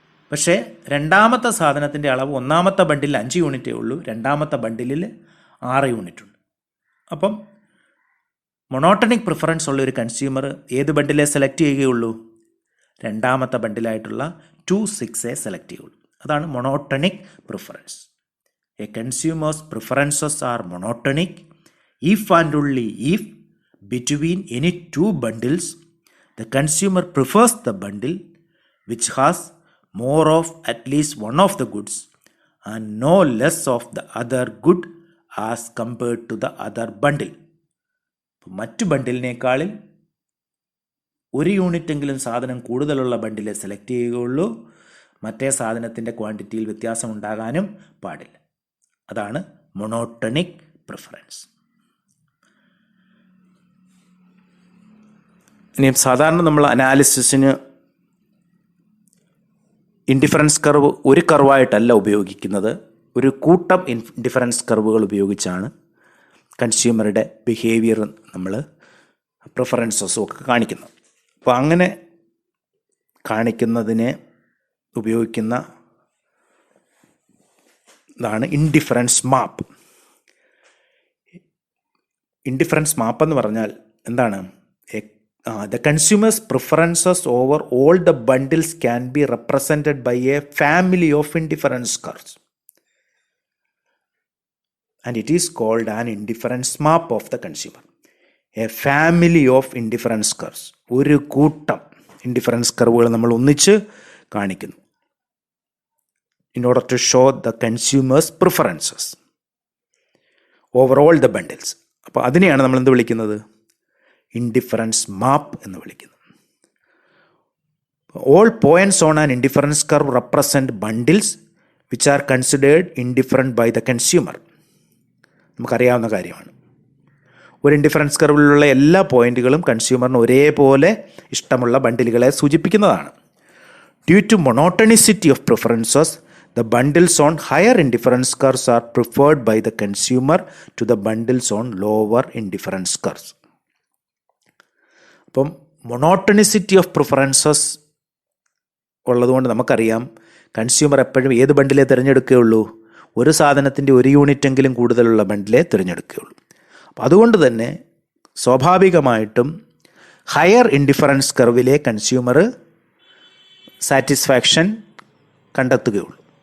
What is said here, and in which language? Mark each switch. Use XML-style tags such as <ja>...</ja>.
<ml>പക്ഷേ രണ്ടാമത്തെ സാധനത്തിൻ്റെ അളവ് ഒന്നാമത്തെ ബണ്ടിൽ 5 യൂണിറ്റേ ഉള്ളൂ, രണ്ടാമത്തെ ബണ്ടിലിൽ 6 യൂണിറ്റ് ഉണ്ട്. അപ്പം മൊണോട്ടണിക് പ്രിഫറൻസ് ഉള്ള ഒരു കൺസ്യൂമർ ഏത് ബണ്ടിലെ സെലക്ട് ചെയ്യുകയുള്ളൂ? രണ്ടാമത്തെ ബണ്ടിലായിട്ടുള്ള 2-6 സെലക്ട് ചെയ്യുള്ളൂ. അതാണ് മൊണോട്ടണിക് preference.</ml> <en>A consumer's preferences are monotonic if and only if between any 2 bundles the consumer prefers the bundle which has more of at least one of the goods and no less of the other good as compared to the other bundle.</en> <ml>മറ്റു ബണ്ടിലിനേക്കാളിൽ 1 യൂണിറ്റെങ്കിലും സാധനം കൂടുതലുള്ള ബണ്ടിലെ select ചെയ്യുകയുള്ളൂ. മറ്റേ സാധനത്തിൻ്റെ ക്വാണ്ടിറ്റിയിൽ വ്യത്യാസം ഉണ്ടാകാനും പാടില്ല. അതാണ് മൊണോട്ടണിക് പ്രിഫറൻസ്. ഇനി സാധാരണ നമ്മൾ അനാലിസിസിന് ഇൻഡിഫറൻസ് കർവ് ഒരു കർവായിട്ടല്ല ഉപയോഗിക്കുന്നത്, ഒരു കൂട്ടം ഇൻഡിഫറൻസ് കർവുകൾ ഉപയോഗിച്ചാണ് കൺസ്യൂമറുടെ ബിഹേവിയർ നമ്മൾ പ്രിഫറൻസസും ഒക്കെ കാണിക്കുന്നത്. അപ്പോൾ അങ്ങനെ കാണിക്കുന്നതിനെ ഉപയോഗിക്കുന്ന ഇതാണ് ഇൻഡിഫറൻസ് മാപ്പ്. ഇൻഡിഫറൻസ് മാപ്പ് എന്ന് പറഞ്ഞാൽ എന്താണ്?</ml> <en>The consumer's preferences over all the bundles can be represented by a family of indifference curves. And it is called an indifference map of the consumer. A family of indifference curves.</en> <ml>ഒരു കൂട്ടം indifference കർവുകൾ നമ്മൾ ഒന്നിച്ച് കാണിക്കുന്നു.</ml> <en>In order to show the consumer's preferences over all the bundles.</en> <ml>അപ്പോൾ അതിനെയാണ് നമ്മൾ എന്ത് വിളിക്കുന്നത്? ഇൻഡിഫറൻസ് മാപ്പ് എന്ന് വിളിക്കുന്നത്.</ml> <en>All points on an indifference curve represent bundles which are considered indifferent by the consumer.</en> <ml>നമുക്കറിയാവുന്ന കാര്യമാണ്. ഒരു ഇൻഡിഫറൻസ് കർവിലുള്ള എല്ലാ പോയിന്റുകളും കൺസ്യൂമറിന് ഒരേപോലെ ഇഷ്ടമുള്ള ബണ്ടിലുകളെ സൂചിപ്പിക്കുന്നതാണ്.</ml> <en>Due to monotonicity of preferences, the bundles on higher indifference curves are preferred by the consumer to the bundles on lower indifference curves.</en> <ml>അപ്പം മൊണോട്ടണിസിറ്റി of preferences ഉള്ളതുകൊണ്ട് നമുക്കറിയാം കൺസ്യൂമർ എപ്പോഴും ഏത് ബണ്ടിലേ തിരഞ്ഞെടുക്കുകയുള്ളൂ? ഒരു സാധനത്തിൻ്റെ ഒരു യൂണിറ്റെങ്കിലും കൂടുതലുള്ള ബണ്ടിലേ തിരഞ്ഞെടുക്കുകയുള്ളൂ. അപ്പം അതുകൊണ്ട് തന്നെ സ്വാഭാവികമായിട്ടും ഹയർ ഇൻഡിഫറൻസ് കർവിലെ കൺസ്യൂമർ സാറ്റിസ്ഫാക്ഷൻ കണ്ടെത്തുകയുള്ളൂ.</ml>